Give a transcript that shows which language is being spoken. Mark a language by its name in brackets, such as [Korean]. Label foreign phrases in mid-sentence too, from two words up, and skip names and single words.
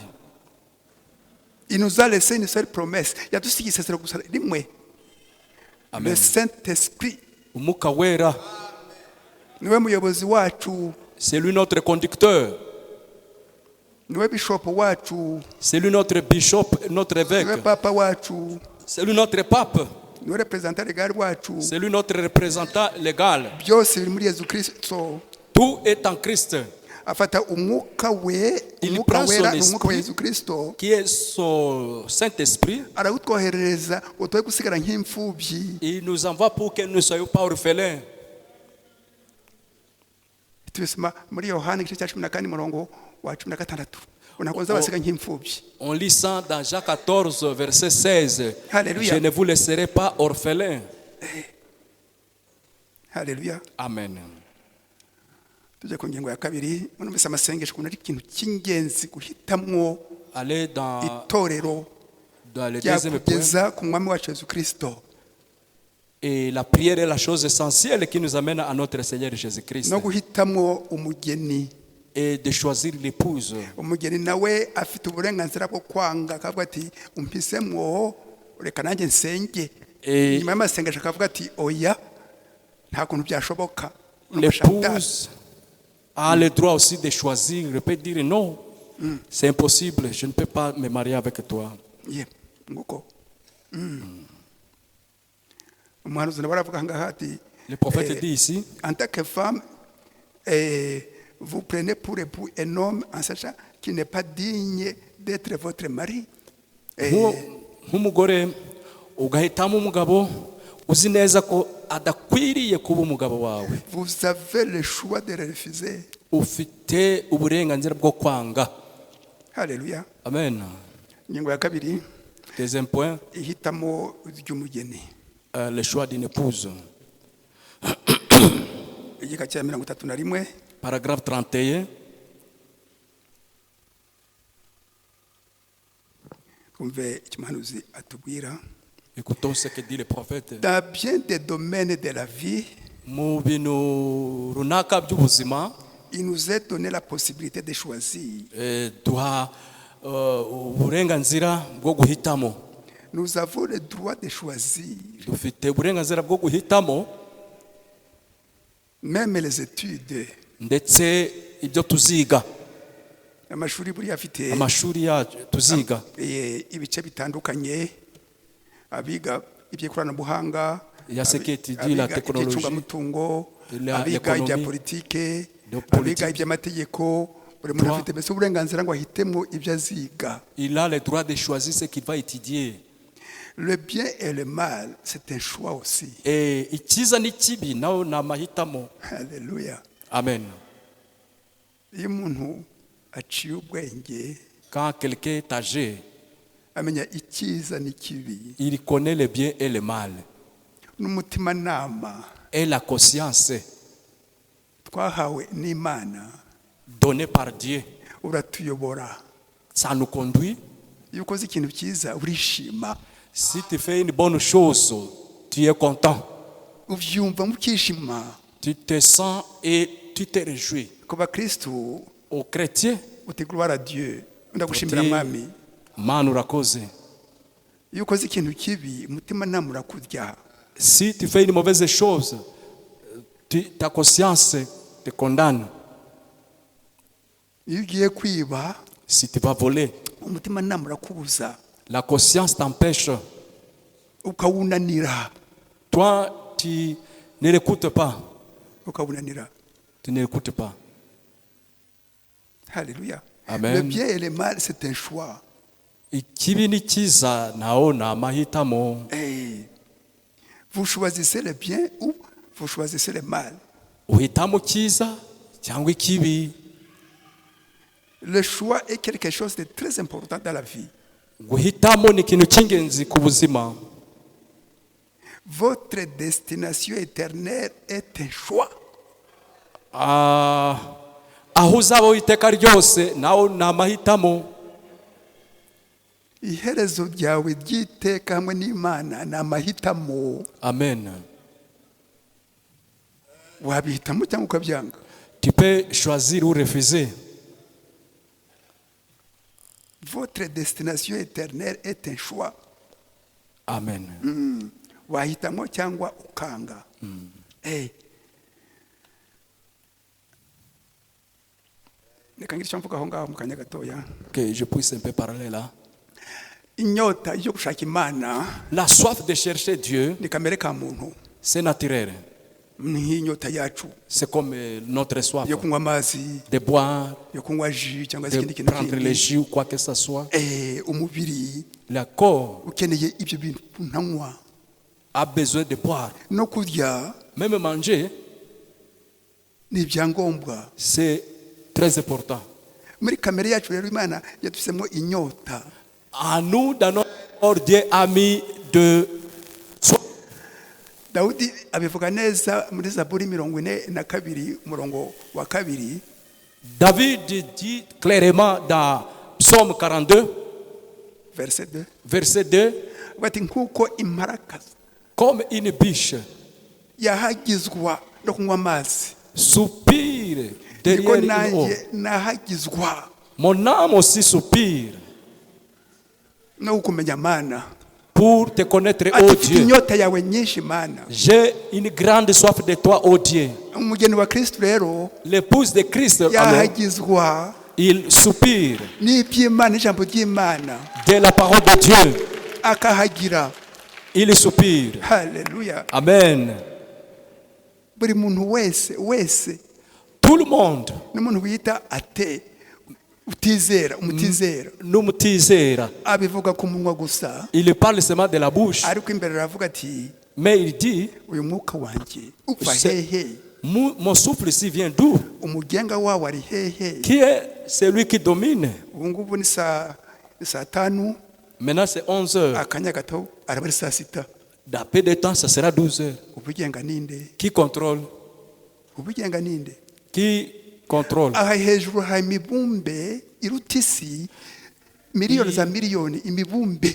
[French] Il nous a laissé une seule promesse. [Kinyarwanda] Yadusigiye isezerano gusa rimwe. [French] Le Amen. Saint-Esprit. [Kinyarwanda] Umwuka wera, Niwe muyobozi wacu, [French] c'est lui notre conducteur, [Kinyarwanda] niwe bishop wacu, [French] c'est lui notre bishop, notre [Kinyarwanda] niwe [French] évêque, [Kinyarwanda] papa wacu, [French] c'est lui notre pape, [Kinyarwanda] niwe [French] représentant légal [Kinyarwanda] wacu. [French] c'est lui notre représentant légal. [Kinyarwanda] Byose biri muri Yesu Kristo. [French] Tout est en Christ, [Kinyarwanda] Afata umwuka we, [French] Il [Kinyarwanda] umwuka [French] prend son [Kinyarwanda] wera, umwuka wa [French] esprit. [Kinyarwanda] Yesu Kristo. [French] qui est son Saint-Esprit. [Kinyarwanda] Arawutwoherereza utoye gusigara nk'imfubyi. [French] Il nous envoie pour que nous ne soyons pas orphelins. [Kinyarwanda] Tubisoma muri Yohana igice cya 14 murongo wa 16. Ntabwo nzabasiga nk'imfubyi. [French] On lit ça dans Jean 14, verset 16. Alléluia. Je ne vous laisserai pas orphelins. [Kinyarwanda] Haleluya. Amen. Tujye ku ngingo ya kabiri. Munumvise amasengesho kunari ikintu cy'ingenzi guhitamwo [French] Allez dans [Kinyarwanda] itorero [French] le deuxième point. [Kinyarwanda] ryakugeza ku mwami wacu Yesu Kristo. [French] Et la prière est la chose essentielle qui nous amène à notre Seigneur Jésus-Christ. [Kinyarwanda] No guhitamwo umugeni. [French] Et de choisir l'épouse. [Kinyarwanda] Umugeni nawe afite uburenganzira bwo kwanga, akavuga ati umpisemwo reka nanjye nsenge. Nyuma y'amasengesho akavuga ati oya nta kuntu byashoboka. [French] L'épouse a le droit aussi de choisir. Elle peut dire non, c'est impossible, je ne peux pas me marier avec toi. [Kinyarwanda] Ye, nguko. Umuhanuzi nawe aravuga ngaha ati [French] Le prophète dit ici, en tant que femme, vous prenez pour époux un homme en sachant qu'il n'est pas digne d'être votre mari. [Kinyarwanda] nk'umugore ugahitamo umugabo uzi neza ko adakwiriye kuba umugabo wawe. [French] Vous avez le choix de le refuser. [Kinyarwanda] Ufite uburenganzira bwo kwanga. Haleluya. Amen. Ingingo ya kabiri, [French] Deuxième point, [Kinyarwanda] ihitamo ry'umugeni. [French] le choix d'une épouse. [Kinyarwanda] Igika cya 31. [French] Paragraphe 31. [Kinyarwanda] Kumve icyo umuhanuzi atubwira. [French] Écoutons ce que dit le prophète. Dans bien des domaines de la vie, [Kinyarwanda] Mu bintu runaka by'ubuzima, [French] il nous est donné la possibilité de choisir. [Kinyarwanda] duha uburenganzira bwo guhitamo. [French] nous avons le droit de choisir. [Kinyarwanda] dufite uburenganzira bwo guhitamo [French] Même les études, [Kinyarwanda] ndetse ibyo tuziga amashuri buriya afite amashuri yacu tuziga ibice bitandukanye, abiga iby'ikoranabuhanga, [French] Il y a ce qui étudie la technologie, [Kinyarwanda] iby'icungamutungo, [French] la- [Kinyarwanda] abiga ibya [French] l'économie, [Kinyarwanda] politike, [French] de politique. [Kinyarwanda] abiga iby'amategeko. Buri muntu [French] Droit. [Kinyarwanda] afite mbese uburenganzira ngo ahitemo ibyo aziga. [French] il a le droit de choisir ce qu'il va étudier. Le bien et le mal, c'est un choix aussi. [Kinyarwanda] Et icyiza n'ikibi nawe ni amahitamo. [French] Alléluia. Amen. [Kinyarwanda] Iyo umuntu aciye ubwenge, [French] Quand quelqu'un est âgé, [Kinyarwanda] amenya icyiza n'ikibi, [French] il connaît le bien et le mal. [Kinyarwanda] n'umutimanama [French] Et la conscience [Kinyarwanda] twahawe n'Imana [French] donnée par Dieu, [Kinyarwanda] uratuyobora. [French] ça nous conduit. [Kinyarwanda] Iyo ukoze ikintu cyiza urishima, [French] Si tu fais une bonne chose, tu es content. [Kinyarwanda] ubyumva mukishima. [French] Tu te sens et tu te réjouis. [Kinyarwanda] Ku bakristu [French] Aux chrétiens, [Kinyarwanda] uti [French] gloire à Dieu, [Kinyarwanda] ndagushimira mwami. Mana urakoze. Iyo ukoze ikintu kibi umutimanama urakurya. [French] Si tu fais une mauvaise chose, ta conscience te condamne. [Kinyarwanda] Iyo ugiye kwiba [French] Si tu vas voler, [Kinyarwanda] umutimanama urakubuza, [French] la conscience t'empêche. [Kinyarwanda] ukawunanira, [French] Toi, tu ne l'écoutes pas. [Kinyarwanda] ukawunanira. [French] Tu ne l'écoutes pas. Alléluia. Amen. Le bien et le mal, c'est un choix. [Kinyarwanda] Ikibi ni cyiza naho ni amahitamo. [French] Hey, vous choisissez le bien ou vous choisissez le mal. [Kinyarwanda] Uhitamo cyiza cyangwa ikibi. [French] Le choix est quelque chose de très important dans la vie. [Kinyarwanda] Guhitamo ni ikintu cy'ingenzi ku buzima. [French] Votre destination éternelle est un choix. [Kinyarwanda] Aho uzaba iteka ryose naho ni amahitamo. Iherezo ryawe ry'iteka hamwe n'Imana ni amahitamo. Amen. Wabihitamo cyangwa ukabyanga. [French] Tu peux choisir ou refuser. Votre destination éternelle est un choix. Amen. [Kinyarwanda] Wahitamo cyangwa ukanga. Hey. Reka ngire icyo mvuga aho ngaho mu kanya gatoya. [French] Que je puisse un peu parler là. [Kinyarwanda] Inyota yo gushaka Imana [French] La soif de chercher Dieu, [Kinyarwanda] ni kamere ka muntu. [French] c'est naturel. [Kinyarwanda] Ni inyota yacu [French] C'est comme notre soif [Kinyarwanda] yo kunywa amazi, [French] de boire, [Kinyarwanda] yo kunywa jus cyangwa se [French] de [Kinyarwanda] ikindi kintu [French] prendre les [Kinyarwanda] kindi. [French] jus ou quoi que ce soit. [Kinyarwanda] Umubiri [French] Le corps [Kinyarwanda] ukeneye ibyo bintu ntanywa. [French] a besoin de boire. [Kinyarwanda] No kurya [French] Même manger, [Kinyarwanda] ni ibyangombwa. [French] c'est très important. [Kinyarwanda] Muri kamere yacu rero Imana yadusemo inyota. [French] À nous, dans notre corps, Dieu a mis de soif. [Kinyarwanda] Dawudi abivuga neza muri Zaburi 42 umurongo wa 2. [French] David dit clairement dans Psaume 42, Verset 2. verset 2, [Kinyarwanda] Bati nkuko imparakazi [French] comme une biche [Kinyarwanda] yahagizwa no kunywa amazi, [French] soupire [Kinyarwanda] niko [French] derrière une eau. [Kinyarwanda] nanjye nahagizwa [French] Mon âme aussi soupire [Kinyarwanda] no kumenya Mana. [French] pour te connaître, ô [Kinyarwanda] Ati mfite [French] Dieu. [Kinyarwanda] inyota yawe nyinshi Mana. [French] J'ai une grande soif de toi, ô Dieu. [Kinyarwanda] Umugeni wa Kristo rero [French] L'épouse de Christ, alors, [Kinyarwanda] yahagizwa [French] il soupire [Kinyarwanda] n'iby'Imana, ijambo ry'Imana, [French] de la parole de Dieu. [Kinyarwanda] akahagira. [French] Il soupire. [Kinyarwanda] Haleluya. Amen. Buri muntu wese [French] Tout le monde, [Kinyarwanda] n'umuntu wita ate umutizera n'umutizera, abivuga ku munwa gusa, [French] il parle seulement de la bouche, [Kinyarwanda] ariko imbere aravuga ati [French] mais il dit, [Kinyarwanda] uyu mwuka wanjye uva [French] C'est- [Kinyarwanda] hehe, [French] mon souffle ici vient d'où? [Kinyarwanda] umugenga wawo ari hehe. [French] Qui est celui qui domine? [Kinyarwanda] Ubu ngubu ni saa 5, [French] Maintenant c'est 11 heures. [Kinyarwanda] akanya gato araba ari saa 6. [French] Dans peu de temps, ça sera 12 heures. [Kinyarwanda] ubugenga ninde? [French] Qui contrôle? [Kinyarwanda] Ubugenga ninde? [French] Qui contrôle? [Kinyarwanda] Aha hejuru hari imibumbe iruta isi miliyoni za miliyoni, imibumbe,